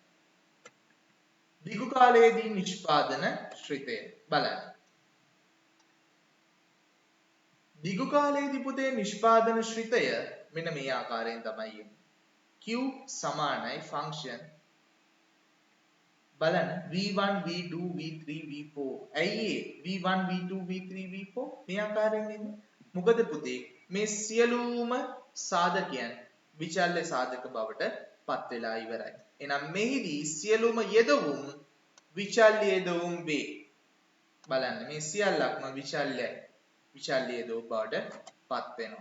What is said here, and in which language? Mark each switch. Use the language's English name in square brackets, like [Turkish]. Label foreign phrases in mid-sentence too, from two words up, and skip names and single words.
[Sinhala] දිගු කාලයේදී නිෂ්පාදන ශ්‍රිතය බලන්න. දිගු කාලයේදී පුතේ නිෂ්පාදන ශ්‍රිතය මෙන්න මේ ආකාරයෙන් තමයි එන්නේ. Q සමානයි ෆන්ක්ෂන් බලන්න V1 V2 V3 V4. ඇයි V1 V2 V3 V4 මේ ආකාරයෙන් එන්නේ? මොකද පුතේ මේ සියලුම සාධකයන් විචල්්‍ය සාධක බවට පත් වෙලා ඉවරයි. එහෙනම් මෙහිදී සියලුම යෙදවුම් විචල්්‍ය යෙදවුම් වේ. බලන්න මේ සියල්ලක්ම විචල්්‍ය යෙදවුම් බවට පත් වෙනවා.